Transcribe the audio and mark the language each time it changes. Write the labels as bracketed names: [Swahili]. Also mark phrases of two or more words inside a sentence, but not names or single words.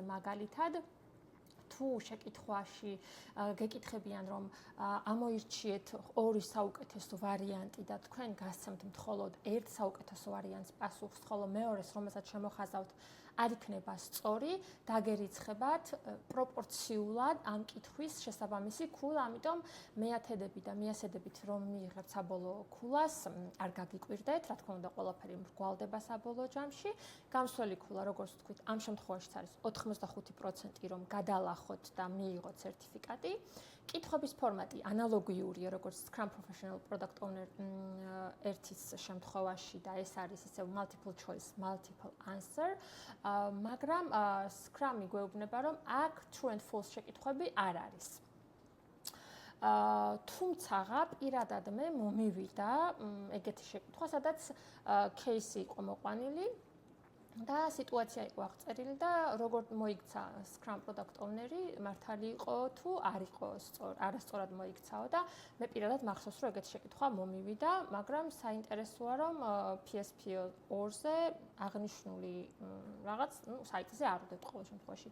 [Georgian] მაგალითად, თუ შეკითხვაში გეკითხებიან, რომ ამოირჩიეთ ორი საუკეთესო ვარიანტი და თქვენ გასცემთ მხოლოდ ერთ საუკეთესო ვარიანტს პასუხს, ხოლო მეორეს, რომელსაც შემოხაზავთ, არ იქნება სწორი, დაგერიცხებათ პროპორციულად ამ კითხვის შესაბამისი ქულა, ამიტომ მეათედებით და მიასედებით რომ მიიღებთ საბოლოო ქულას, არ გაგიკვირდეთ, რა თქმა უნდა, ყველაფერი მრგვალდება საბოლოო ჯამში. გამსვლელი ქულა, როგორც ვთქვით, ამ შემთხვევაში არის 85%, რომ გადალახოთ და მიიღოთ სერტიფიკატი. კითხვების ფორმატი ანალოგიურია, როგორც Scrum Professional Product Owner 1-ის შემთხვევაში და ეს არის ისევ [English] multiple choice, multiple answer, [Georgian] მაგრამ Scrum-ი გვეუბნება, რომ აქ [English] true and false [Georgian] შეკითხვები არ არის. თუმცა პირადად მე მომივიდა ეგეთი შეკითხვა, სადაც кейსი იყო მოყვანილი და სიტუაცია იყო აღწერილი და როგორ მოიქცა [English] Scrum Product Owner- [Georgian] ი, მართალი იყო თუ არ იყო არასწორად მოიქცაო და მე პირადად მახსოვს, რომ ეგეთი შეკითხვა მომივიდა, მაგრამ საინტერესოა, რომ PSPO 2-ზე აღნიშნული რაღაც, საიტზე არ ვდებ ყოველ შემთხვევაში.